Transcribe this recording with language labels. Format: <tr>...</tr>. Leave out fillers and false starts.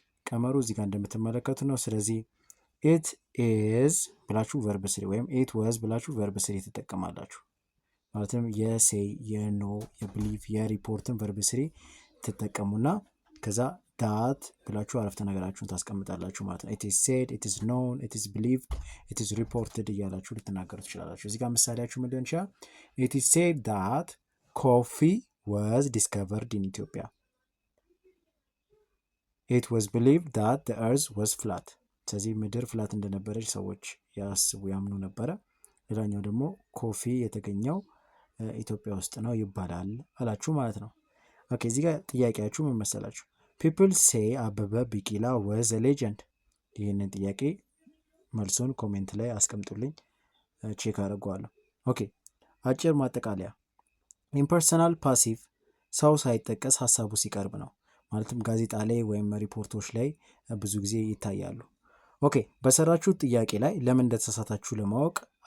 <am>ቀመሩ እዚህ ጋር እንደምትመለከቱ ነው። ስለዚህ it is ብላችሁ verb 3 ወይም it was ብላችሁ verb 3 ትጠቀማላችሁ። ማለትም የሴይ የኖ የብሊቭ የሪፖርትን verb 3 ትጠቀሙና ከዛ ዳት ብላችሁ አረፍተ ነገራችሁን ታስቀምጣላችሁ ማለት ነው።</am> <en>it is said, it is known, it is believed, it is reported</en> <am>እያላችሁ ልትናገሩ ትችላላችሁ። እዚህ ጋር ምሳሌያችሁ ምን ሊሆን ይችላል?</am> <en>it is said that coffee was discovered in Ethiopia. it was believed that the earth was flat.</en> <am>ስለዚህ ምድር ፍላት እንደነበረች ሰዎች ያስቡ ያምኑ ነበረ። ሌላኛው ደግሞ ኮፊ የተገኘው ኢትዮጵያ ውስጥ ነው ይባላል አላችሁ ማለት ነው። ኦኬ እዚህ ጋር ጥያቄያችሁ ምን መሰላችሁ?</am> <en>people say አበበ ቢቂላ was a legend።</en> <am>ይህንን ጥያቄ መልሱን ኮሜንት ላይ አስቀምጡልኝ፣ ቼክ አድርገዋለሁ። ኦኬ አጭር ማጠቃለያ። ኢምፐርሰናል ፓሲቭ ሰው ሳይጠቀስ ሀሳቡ ሲቀርብ ነው። ማለትም ጋዜጣ ላይ ወይም ሪፖርቶች ላይ ብዙ ጊዜ ይታያሉ። ኦኬ በሰራችሁት ጥያቄ ላይ ለምን እንደተሳሳታችሁ ለማወቅ</am>